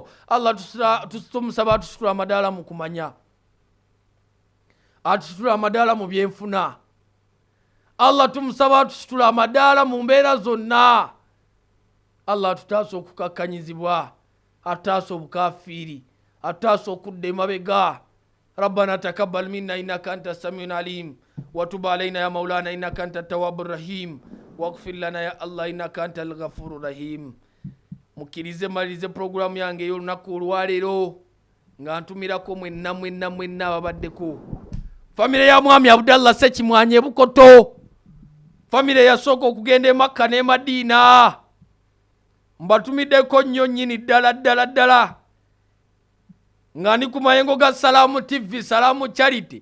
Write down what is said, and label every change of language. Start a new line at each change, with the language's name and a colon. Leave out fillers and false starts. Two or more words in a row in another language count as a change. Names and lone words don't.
Ganda: Allah tumusaba atusitula amadala mu kumanya, atusitula amadala mu byenfuna. Allah tumusaba atusitula amadala mu mbeera zonna. Allah atutaasa okukakkanyizibwa, atutaasa obukafiri, atutaasa okudda emabega.
Arabic: ربنا تقبل منا إنك أنت السميع العليم وتب علينا يا مولانا إنك أنت التواب الرحيم واغفر لنا يا الله إنك أنت الغفور الرحيم.
Ganda: Mukirize malize program yange y'olunaku olwaleero nga ntumirako mwenna ababaddeko. Famire ya mwami Abdallah Ssekimwanyi e Bukoto, famire yasooka okugenda e Makka ne Madiina, mbatumiddeko nnyo nnyini ddala nga ndi ku mayengo ga Salam TV, Salam Charity.